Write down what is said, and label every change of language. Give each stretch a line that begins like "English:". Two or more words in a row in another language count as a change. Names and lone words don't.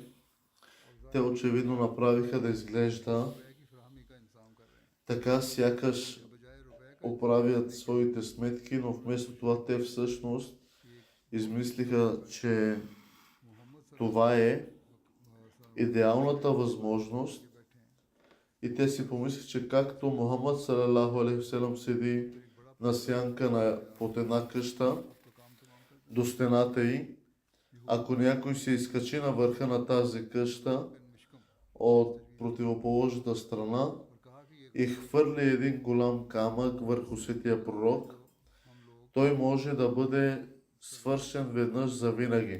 Bulgarian: Те очевидно направиха да изглежда така, сякаш оправят своите сметки, но вместо това те всъщност измислиха, че това е идеалната възможност и те си помислиха, че както Мухаммад
Arabic: صلى الله عليه
Bulgarian: ва салям седи на сянка под една къща до стената й, ако някой се изкачи на върха на тази къща от противоположната страна и хвърли един голям камък върху светия пророк, той може да бъде свършен веднъж за винаги.